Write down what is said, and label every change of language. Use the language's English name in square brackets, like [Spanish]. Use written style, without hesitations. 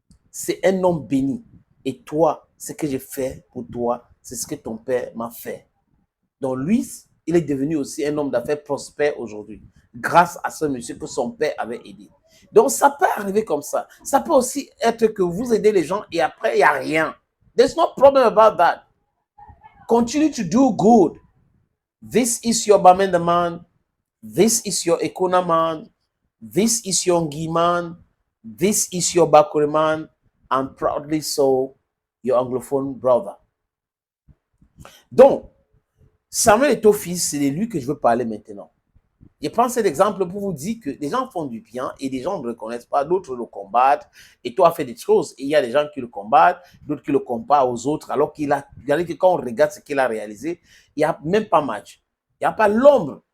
[French] C'est un homme béni. Et toi, ce que j'ai fait pour toi, c'est ce que ton père m'a fait. Donc lui, il est devenu aussi un homme d'affaires prospère aujourd'hui, grâce à ce monsieur que son père avait aidé. Donc ça peut arriver comme ça. Ça peut aussi être que vous aidez les gens et après, il n'y a rien. [English] There's no problem about that. Continue to do good. This is your Bamendaman. This is your Ekonaman. This is your Ngiman. This is your Bakuriman. And proudly so, your Anglophone brother. [French] Donc, Samuel Eto'o-Fils, c'est de lui que je veux parler maintenant. Je prends cet exemple pour vous dire que des gens font du bien et des gens ne le reconnaissent pas, d'autres le combattent. Et toi, fait des choses. Et il y a des gens qui le combattent, d'autres qui le comparent aux autres, alors qu'il a, regardez que quand on regarde ce qu'il a réalisé, il n'y a même pas match. Il n'y a pas l'ombre.